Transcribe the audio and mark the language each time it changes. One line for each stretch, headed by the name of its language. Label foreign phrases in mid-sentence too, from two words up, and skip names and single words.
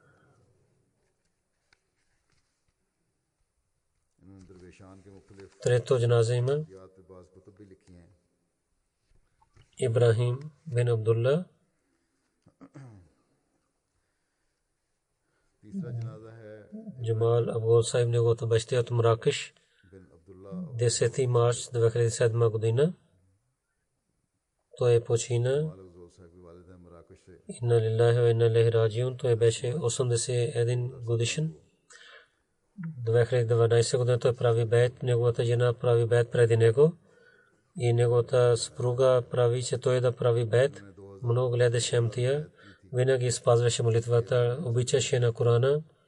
Bulgarian: Трето джаназа има Ибрахим бин Абдулла. Джамал Абгол Сайб неговото баща от Маракеш 10 март 2007 година той почина.
Arabic: إنا لله وإنا إليه راجعون.
Bulgarian: Той беше 81 годишен. 2012 година той прави бейт, неговата жена прави бейт преди него и неговата съпруга прави, че той да прави бейт. Много гледаше амтия, винаги спазваше молитвата, обичаше на Корана.